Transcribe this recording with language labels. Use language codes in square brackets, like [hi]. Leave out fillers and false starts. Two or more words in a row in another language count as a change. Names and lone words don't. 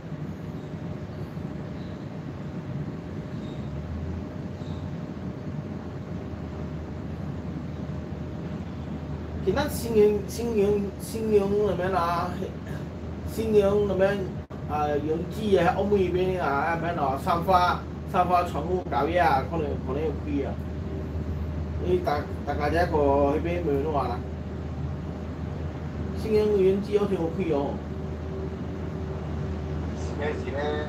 [yue] 今仔新营那边啦，新营那边。永基啊，澳门那边啊，咩咯，三花船务搞嘢啊，可能有開啊。你大家一個嗰邊咪都話啦，新營永基好似有開哦。幾時咧？